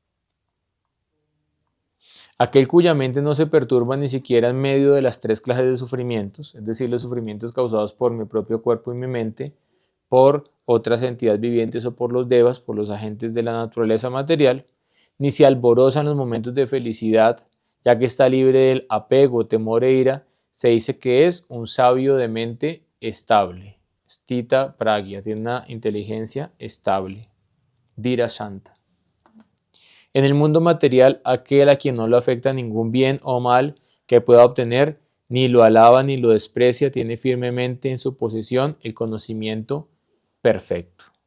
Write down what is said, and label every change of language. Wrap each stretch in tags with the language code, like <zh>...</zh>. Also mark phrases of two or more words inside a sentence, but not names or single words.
<es>Aquel cuya mente no se perturba ni siquiera en medio de las tres clases de sufrimientos, es decir, los sufrimientos causados por mi propio cuerpo y mi mente, por otras entidades vivientes o por los devas, por los agentes de la naturaleza material, ni se alboroza en los momentos de felicidad, ya que está libre del apego, temor e ira, se dice que es un sabio de mente estable.</es> <sa>Stita pragya,</sa> <es>tiene una inteligencia estable.</es> <sa>Dhira Shanta.</sa> <es>En el mundo material, aquel a quien no lo afecta ningún bien o mal que pueda obtener, ni lo alaba ni lo desprecia, tiene firmemente en su posesión el conocimiento perfecto.</es>